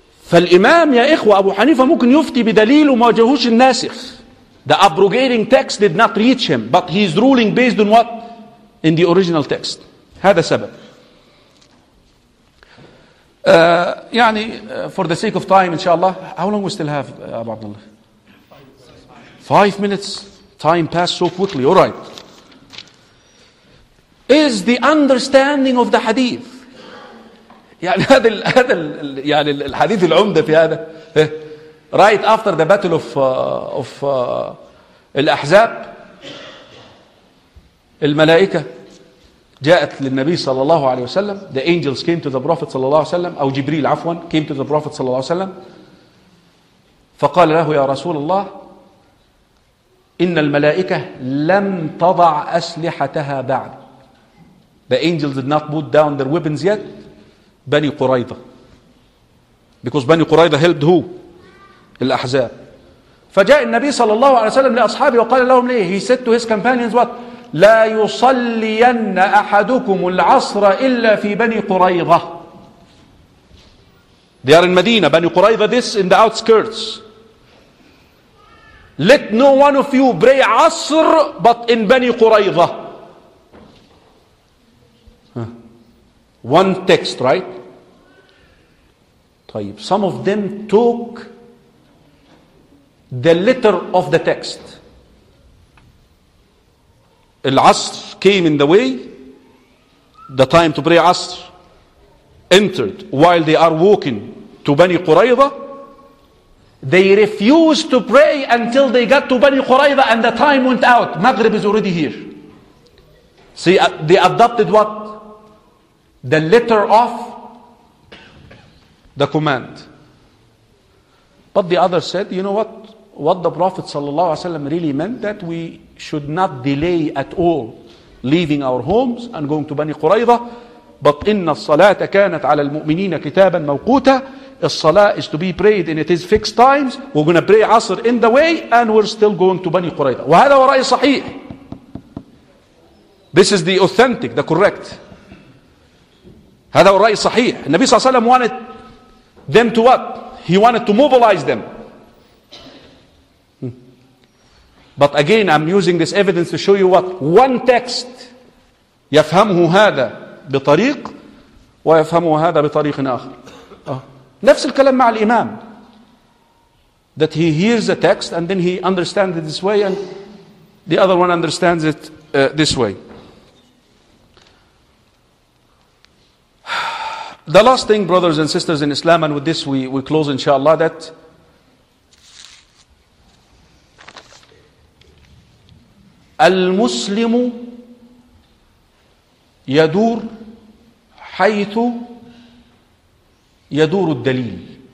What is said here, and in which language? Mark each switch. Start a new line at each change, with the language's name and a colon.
Arabic: فالإمام يا إخوة أبو حنيفة ممكن يفتي بدليل وما جهوش الناسخ.
English: The abrogating text did not reach him, but he's ruling based on what? In the original text.
Arabic: هذا سبب.
English: يعني for the sake of time, inshallah, how long we still have, Abu Abdullah? 5 minutes. Time passed so quickly. All right. Is the understanding of the hadith? يعني هذا ال هذا ال يعني الحديث العمدة في هذا. Right after the battle of
Arabic: الأحزاب, الملائكة جاءت للنبي صلى الله عليه وسلم.
English: The angels came to the Prophet
Arabic: صلى الله عليه وسلم, أو جبريل عفوا
English: came to the Prophet
Arabic: صلى الله عليه وسلم, فقال له يا رسول الله إن الملائكة لم تضع أسلحتها بعد.
English: The angels did not put down their weapons yet. بني قريضة, because بني قريضة helped who? الأحزاب.
Arabic: فجاء النبي صلى الله عليه وسلم لأصحابه وقال لهم ليه.
English: He said to his companions what?
Arabic: لا يصلين أحدكم العصر إلا في بني قريضة.
English: They are in Medina. بني قريضة this in the outskirts. Let no one of you pray عصر but in بني قريضة. One text, right?
Arabic: طيب.
English: Some of them took the letter of the text. العصر came in the way. The time to pray عصر entered while they are walking to بني قريضة. They refused to pray until they got to بني قريضة and the time went out. Maghrib is already here. See, they adopted what? The letter of the command. But the other said, you know what? What the Prophet sallallahu alaihi wasallam really meant, that we should not delay at all leaving our homes and going to بني قريضة.
Arabic: But إن الصلاة كانت على المؤمنين كتابا موقوتا.
English: الصلاة is to be prayed in it is fixed times. We're going to pray عصر in the way and we're still going to بني قريضة.
Arabic: وهذا ورأي صحيح.
English: This is the authentic, the correct.
Arabic: هذا ورأي صحيح. النبي صلى الله عليه وسلم
English: wanted them to what? He wanted to mobilize them. But again, I'm using this evidence to show you what? One text.
Arabic: يفهمه هذا بطريق ويفهمه هذا بطريق آخر. نفس الكلام مع الإمام.
English: That he hears a text and then he understands it this way and the other one understands it this way. The last thing, brothers and sisters in Islam, and with this we close inshallah, that
Arabic: المسلم يدور حيث يدور الدليل.